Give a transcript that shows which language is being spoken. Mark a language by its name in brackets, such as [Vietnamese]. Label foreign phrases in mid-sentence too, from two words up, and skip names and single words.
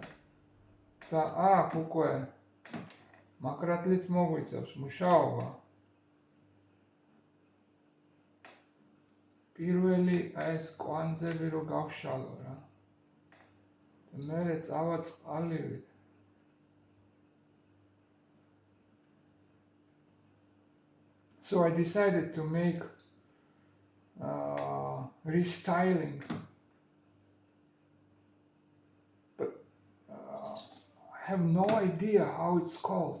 [Georgian] და აქ უკვე მაკრატლით მოგვიწევს მუშაობა. პირველი ეს კვანძები რო გავშალო რა. და მერე წავა წყალივით. [English] So I decided to make restyling, but I have no idea how it's called.